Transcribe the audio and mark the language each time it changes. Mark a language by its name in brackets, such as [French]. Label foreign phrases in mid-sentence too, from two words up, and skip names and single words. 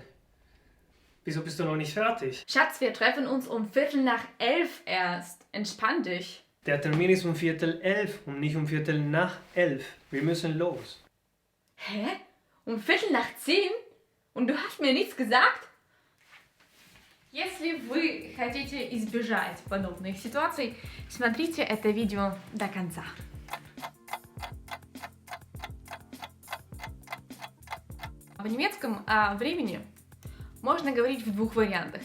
[German] Wieso bist du noch nicht fertig? Schatz, wir treffen uns um 11:15 erst. Entspann dich. Der Termin ist um 11:15 und nicht um 11:45. Wir müssen los. Hä? Um 9:15? Und du hast mir nichts gesagt? [Russian] Если вы хотите избежать подобных ситуаций, смотрите это видео до конца. В немецком о времени можно говорить в двух вариантах.